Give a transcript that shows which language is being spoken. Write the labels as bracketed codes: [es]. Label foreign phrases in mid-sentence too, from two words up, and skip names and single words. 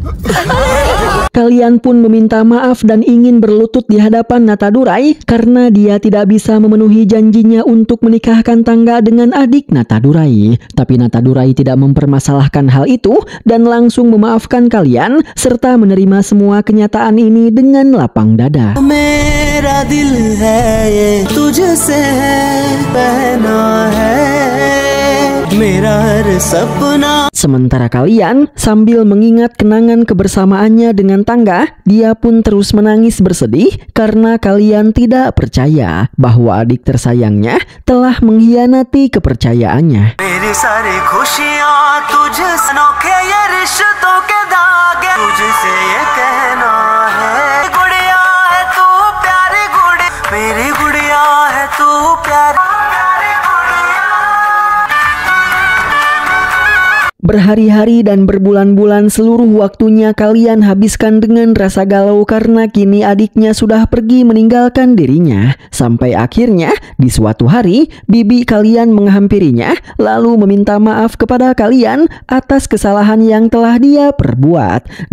[id] Kalian pun meminta maaf dan ingin berlutut di hadapan Natadurai karena dia tidak bisa memenuhi janjinya untuk menikahkan Tangga dengan adik Natadurai. Tapi Natadurai tidak mempermasalahkan hal itu dan langsung memaafkan kalian serta menerima semua kenyataan ini dengan lapang dada. [hi] मेरा दिल है ये तुझसे पहना है मेरा हर सपना. [id] Sementara kalian sambil mengingat kenangan kebersamaannya dengan Tangga, dia pun terus menangis bersedih karena kalian tidak percaya bahwa adik tersayangnya telah mengkhianati kepercayaannya. [hi] मेरी सारी खुशियाँ तुझसे नोखे ये रिश्तों के धागे तुझसे ये कहना है गुड़िया है तू प्यारी गुड़ी मेरी गुड़िया है तू प्यारी [id] Berhari-hari dan berbulan-bulan seluruh waktunya kalian habiskan dengan rasa galau karena kini adiknya sudah pergi meninggalkan dirinya. Sampai akhirnya di suatu hari bibi kalian menghampirinya lalu meminta maaf kepada kalian atas kesalahan yang telah dia perbuat.